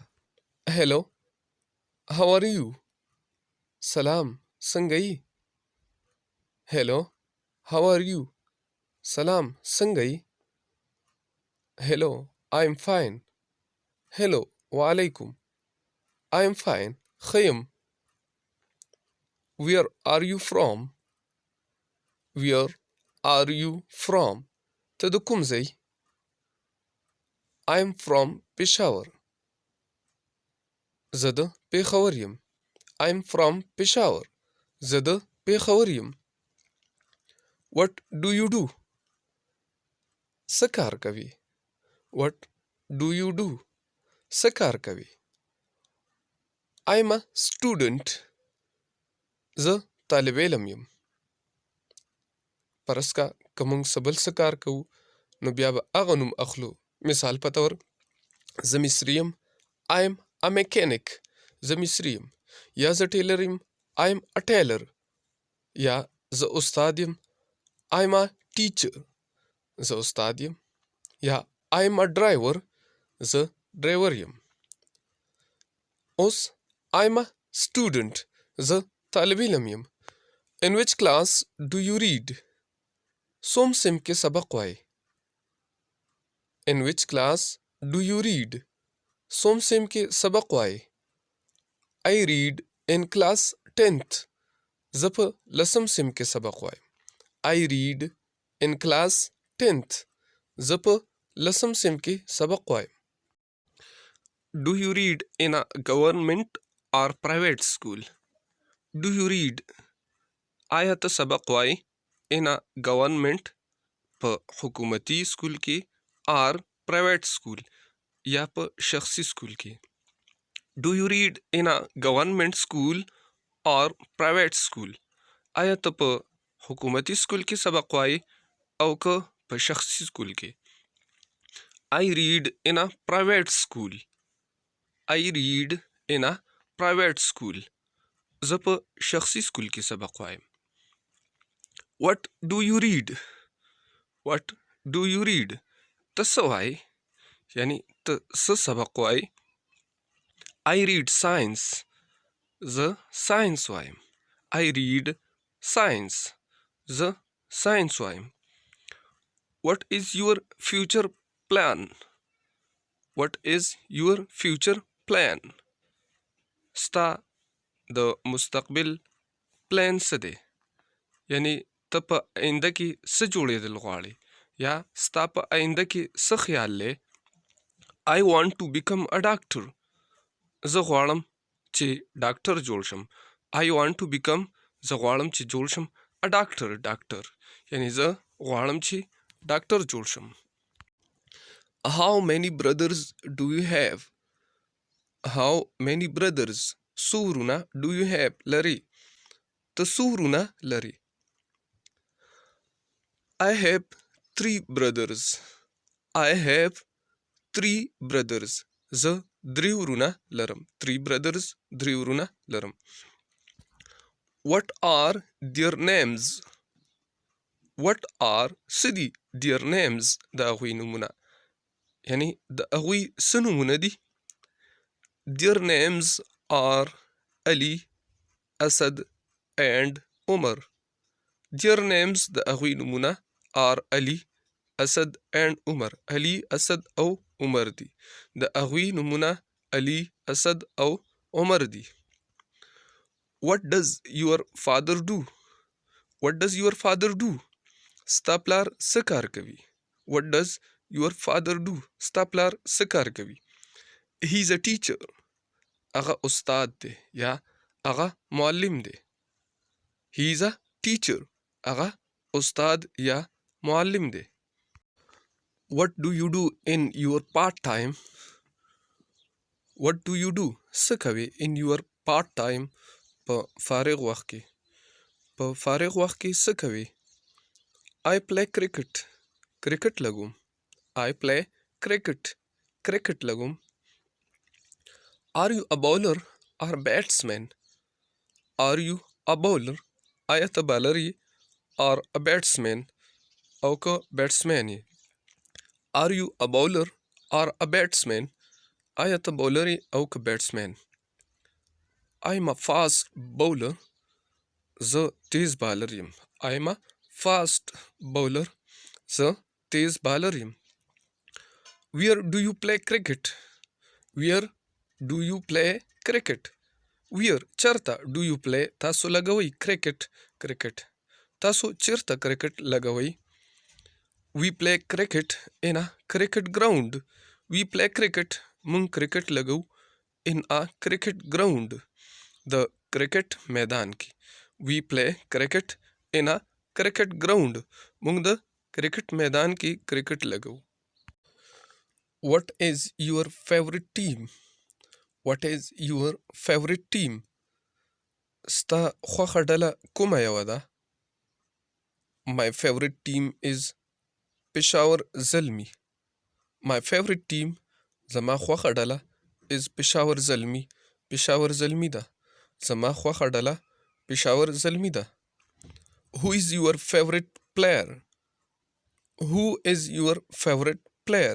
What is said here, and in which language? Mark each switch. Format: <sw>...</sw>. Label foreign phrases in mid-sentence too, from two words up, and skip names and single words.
<en>Hello. How are you.</en> <ps>سلام. څنګه یې؟</ps> <en>Hello. How are you.</en> <ps>سلام. څنګه یې؟ هیلو.</ps> <en>I am fine. Hello. وعلیکم. I am fine.</en> <ps>ښه یم.</ps> <en>Where are you from? Where are you from?</en> <ps>ته د کوم ځای؟</ps> <en>I am from Peshawar.</en> <ps>زه د پېښور یم.</ps> <en>I am from Peshawar.</en> <ps>زه د پېښور یم.</ps> <en>What do you do?</en> <ps>څه کار کوي؟</ps> <en>What do you do?</en> <ps>څه کار کوي؟</ps> <en>I am a student.</en> <ps>زه طالب علم یم. فرض کا که موږ څه بل څه کار کوو نو بیا به هغه نوم اخلو. مثال په طور زه مصري یم.</ps> <en>I am a mechanic.</en> <ps>زه مصري یم. یا زه ټیلر یم.</ps> <en>I am a tailor.</en> <ps>یا زه استاد یم.</ps> <en>I am a teacher.</en> <ps>زه استاد یم. یا</ps> <en>I am a driver.</en> <ps>زه ډرایور یم. اوس</ps> <en>I am a student.</en> <ps>زه طالب علم یم.</ps> <en>In which class do you read?</en> <ps>څوم صنف کې سبق وایي؟</ps> <en>In which class do you read?</en> <ps>څوم صنف کې سبق وایي؟</ps> <en>I read in class 10th.</en> <ps>زه په 10م صنف کې سبق وایم.</ps> <en>I read in class 10th.</en> <ps>زه په لسم صنف کې سبق وایم.</ps> <en>Do you read in a government or private school? Do you read</en> <ps>آیا ته سبق وای</ps> <en>in a government</en> <ps>په حکومتي سکول کې</ps> <en>or private school</en> <ps>یا په شخصي سکول کې.</ps> <en>Do you read in a government school or private school?</en> <ps>آیا ته په حکومتي سکول کې سبق وای او که په شخصي سکول کې.</ps> <en>I read in a private school. I read in a private school.</en> <ps>زه په شخصي سکول کې سبق وایم.</ps> <en>What do you read? What do you read?</en> <ps>ته څه وای؟ یعنی ته څه سبق وای؟</ps> <en>I read science.</en> <ps>زه ساینس وایم.</ps> <en>I read science.</en> <ps>زه ساینس وایم.</ps> <en>What is your future plan? What is your future plan?</en> <ps>ستا د مستقبل پلان څه دی؟ یعنی ته په آینده کې څه جوړېدل غواړې یا ستا په آینده کې څه خیال دی؟</ps> <en>I want to become a doctor.</en> <ps>زه غواړم چې ډاکټر جوړ شم.</ps> <en>I want to become</en> <ps>زه غواړم چې جوړ شم</ps> <en>a doctor.</en> <ps>یعنی زه غواړم چې ډاکټر جوړ شم.</ps> <en>How many brothers do you have? How many brothers</en> <ps>څو ورونه</ps> <en>do you have لري؟</en> <ps>ته څو ورونه لري؟</ps> <en>I have 3 brothers. I have 3 brothers.</en> <ps>زه 3 ورونه لرم. 3 brothers 3 ورونه لرم.</ps> <en>What are their names? What are سدي their names</en> <ps>د هغوی نومونه؟ یعنی د هغوی څه نومونه دي؟</ps> <en>Their names are Ali, Asad and Umar. Their names</en> <ps>د هغوی نومونه</ps> <en>are Ali, Asad and Umar.</en> <ps>Ali, Asad او عمر دي. د هغوی نومونه Ali, Asad او عمر دي.</ps> <en>What does your father do? What does your father do?</en> <ps>ستا پلار څه کار کوي؟</ps> <en>What does your father do?</en> <ps>ستا پلار څه کار کوي؟</ps> <en>He is a teacher.</en> <ps>هغه استاد دی یا هغه معلم دی.</ps> <en>He is a teacher.</en> <ps>هغه استاد یا معلم دی.</ps> <en>What do you do in your part time? What do you do?</en> <ps>څه کوي</ps> <en>in your part time</en> <ps>په فارغ وخت کې؟ په فارغ وخت کې څه کوي؟</ps> <en>I play cricket.</en> <ps>کرکټ لګوم.</ps> <en>I play cricket.</en> <ps>کرکټ لګوم.</ps> <en>Are you a bowler or batsman? Are you a bowler?</en> <ps>آیا ته بالر یې</ps> <en>or a batsman</en> <ps>او که batsman یې؟</ps> <en>Are you a bowler or a batsman?</en> <ps>آیا ته bowler یې او که batsman؟</ps> <en>I'm a fast bowler.</en> <ps>زه تیز بالر یم.</ps> <en>I'm a fast bowler.</en> <ps>زه تیز بالر یم.</ps> <en>Where do you play cricket? Where do you play cricket? Where چرته do you play</en> <ps>تاسو لګوئ</ps> <en>cricket.</en> <ps>تاسو چیرته کرکټ لګوئ؟</ps> <en>We play cricket in a cricket ground. We play cricket.</en> <ps>مونږ کرکټ لګو</ps> <en>in a cricket ground.</en> <ps>د کرکټ میدان کې.</ps> <en>We play cricket in a cricket ground.</en> <ps>مونږ د کرکټ میدان کې کرکټ لګو.</ps> <en>What is your favorite team? What is your favorite team?</en> <ps>ستا خوښه ډله کومه یوه ده؟</ps> <en>My favorite team is</en> <ps>پېښور زلمي.</ps> <en>My favorite team</en> <ps>زما خوښه ډله</ps> <en>is پېښور زلمي.</en> <ps>پېښور زلمي ده. زما خوښه ډله پېښور زلمي ده.</ps> <en>Who is your favorite player? Who is your favorite player?</en>